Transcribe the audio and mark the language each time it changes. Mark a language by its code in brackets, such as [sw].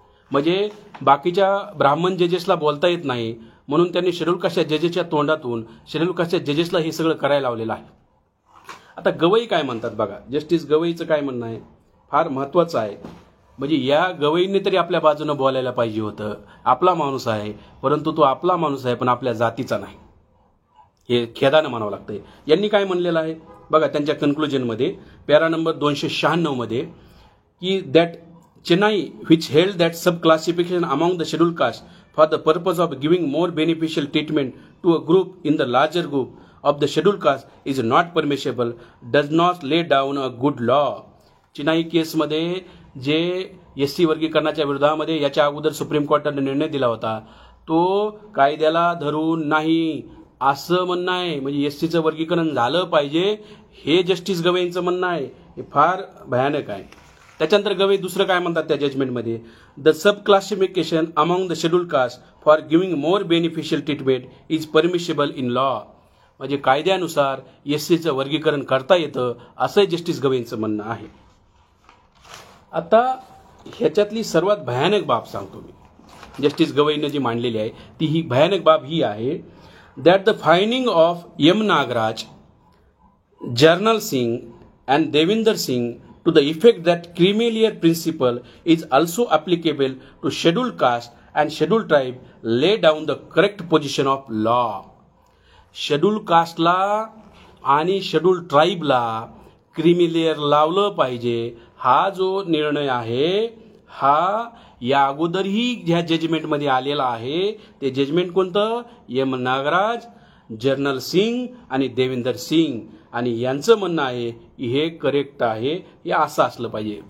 [mr] म्हणजे बाकीच्या ब्राह्मण जजेसला बोलता येत नाही म्हणून त्यांनी शेड्यूल कास्टच्या जजेसच्या तोंडातून शेड्यूल कास्टच्या जजेसला हे सगळं करायला लावलेलं आहे. आता गवई काय म्हणतात बघा. जस्टिस गवईचं काय म्हणणं आहे फार महत्त्वाचं आहे. म्हणजे या गवईंनी तरी आपल्या बाजूनं बोलायला पाहिजे होतं. आपला माणूस आहे, परंतु तो आपला माणूस आहे पण आपल्या जातीचा नाही. हे खेदानं म्हणावं लागतंय. यांनी काय म्हणलेलं आहे बघा त्यांच्या कन्क्लुजनमध्ये पॅरा नंबर 296 मध्ये की [en] That Chennai which held that subclassification among the scheduled caste for the purpose of giving more beneficial treatment to a group in the larger group of the scheduled caste is not permissible does not lay down a good law. [mr] Chennai केसमध्ये जे SC वर्गीकरणाच्या विरोधामध्ये याच्या अगोदर supreme कोर्टाने निर्णय दिला होता तो कायद्याला धरून नाही असं म्हणणं आहे. म्हणजे SCचं वर्गीकरण झालं पाहिजे हे जस्टिस गवईंचं म्हणणं आहे. हे फार भयानक आहे. त्याच्यानंतर गवई दुसरं काय म्हणतात त्या जजमेंटमध्ये [en] The subclassification among the schedule caste for giving more beneficial treatment is permissible in law. [mr] म्हणजे कायद्यानुसार SCचं वर्गीकरण करता येतं असं जस्टिस गवईंचं म्हणणं आहे. आता ह्याच्यातली सर्वात भयानक बाब सांगतो मी. जस्टिस गवईनं जी मांडलेली आहे ती ही भयानक बाब ही आहे [en] that the finding of [mr] M. [en] Nagraj, Jarnail Singh and Devinder Singh to the effect that creamy layer principle is also applicable to scheduled caste and scheduled tribe lay down the correct position of law. [mr] scheduled caste ला आणि scheduled tribe ला creamy layer लावलं पाहिजे हा जो निर्णय आहे हा या अगोदरही ह्या जजमेंटमध्ये आलेला आहे. ते जजमेंट कोणतं? M. नागराज, जर्नल सिंग आणि देविंदर सिंग आणि यांचं म्हणणं आहे की हे करेक्ट आहे. हे असं असलं पाहिजे.